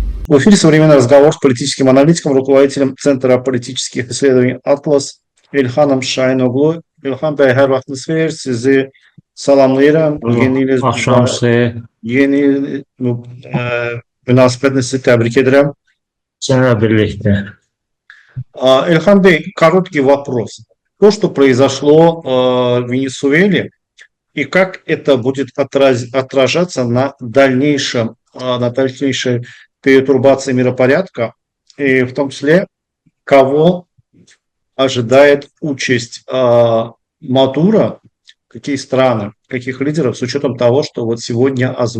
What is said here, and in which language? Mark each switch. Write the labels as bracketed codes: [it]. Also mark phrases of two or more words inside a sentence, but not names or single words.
[ru] В эфире современный разговор с политическим аналитиком, руководителем Центра политических исследований «Атлас» Эльханом Шайноглу. [az] Эльхан Bey, her vaxtınız xeyir. Sizi salamlayıram. Axşam xeyir. Yeni münasibətlə sizi təbrik edirəm. [tr] Seninle birlikte. [ru] Эльхан Bey, короткий вопрос. То, что произошло в Венесуэле, и как это будет отражаться на дальнейшей перетурбации миропорядка, и в том числе, кого ожидает участь Мадуро, какие страны, каких лидеров, с учетом того, что вот вчера